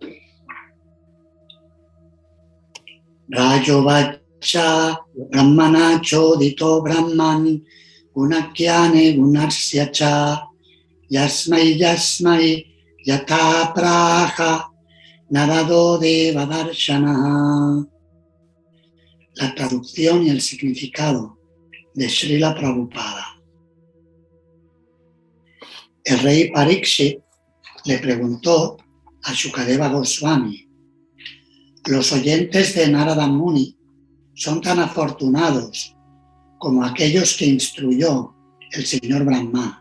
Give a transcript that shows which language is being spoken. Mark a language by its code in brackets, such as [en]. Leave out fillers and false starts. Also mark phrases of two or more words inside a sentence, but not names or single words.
[sa] राजोवाच ब्रह्मणा चोदितो ब्रह्मन् गुणाख्याने अगुणस्य च यस्मै यस्मै यथा प्राह नारदो देव दर्शनः. [es] La traducción y el significado de Srila Prabhupada. El rey Parikshit le preguntó a Shukadeva Goswami: los oyentes de Narada Muni son tan afortunados como aquellos que instruyó el señor Brahma.